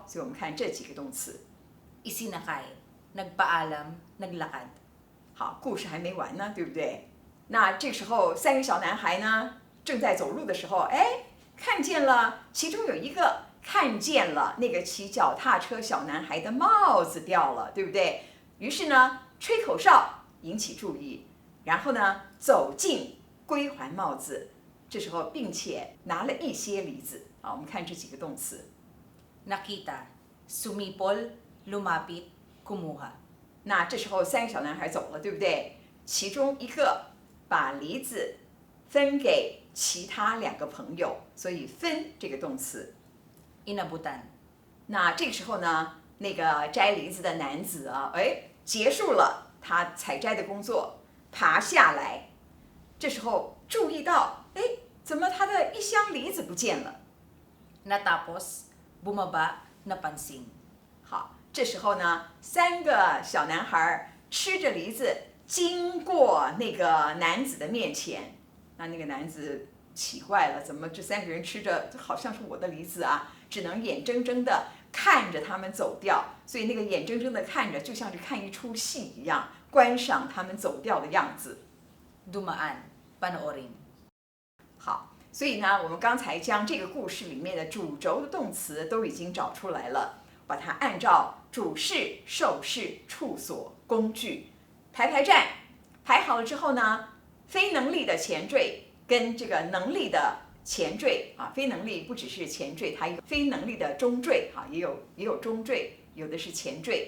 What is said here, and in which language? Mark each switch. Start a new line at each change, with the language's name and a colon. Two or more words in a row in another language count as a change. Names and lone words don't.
Chinese: 所以我们看这几个动词。
Filipino: Isinakay. Nagpaalam. Naglakad.
Chinese: 好，故事还没完呢，对不对？那这时候3个小男孩呢正在走路的时候， 看见了，其中有一个看见了那个骑脚踏车小男孩的帽子掉了，对不对？于是呢，吹口哨引起注意，然后呢，走近归还帽子，这时候并且拿了一些梨子。好，我们看这几个动词。
Filipino: nakita, sumipol, lumapit, kumuha.
Chinese: 那这时候3个小男孩走了，对不对？其中一个把梨子分给其他2个朋友，所以分这个动词。
Filipino: inabutan,
Chinese: 那这个时候呢，那个摘梨子的男子啊，结束了他采摘的工作，爬下来，这时候注意到，怎么他的一箱梨子不见了？
Filipino: natapos, bumaba, napansin.
Chinese: 好，这时候呢，3个小男孩吃着梨子，经过那个男子的面前，那个男子奇怪了，怎么这3个人吃着好像是我的梨子啊？只能眼睁睁地看着他们走掉，所以那个眼睁睁地看着，就像是看一出戏一样，观赏他们走掉的样子。
Filipino: dumaan, panoorin.
Chinese: 好，所以呢，我们刚才将这个故事里面的主轴的动词都已经找出来了，把它按照主事、受事、处所、工具排站，排好了之后呢，非能力的前缀跟这个能力的前缀啊，非能力不只是前缀，它有非能力的中缀啊，也有中缀，有的是前缀。